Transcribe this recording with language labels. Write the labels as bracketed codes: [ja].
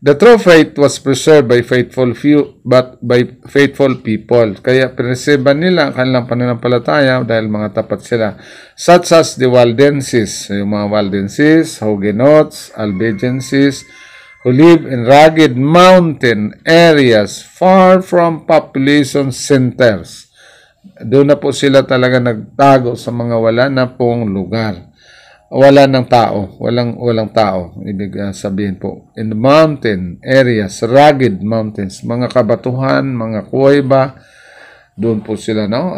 [en] The true faith was preserved by faithful few, but by faithful people. [tl] Kaya preserban nila ang kanilang pananampalataya dahil mga tapat sila. [en] Such as the Waldenses, yung mga Waldenses, Huguenots, Albigenses, who live in rugged mountain areas far from population centers. [tl] Doon na po sila talaga nagtago sa mga wala na pong lugar. Wala ng tao, walang tao. Ibig sabihin po, [en] in the mountain areas, rugged mountains, [tl] mga kabatuhan, mga kuweba, doon po sila, no?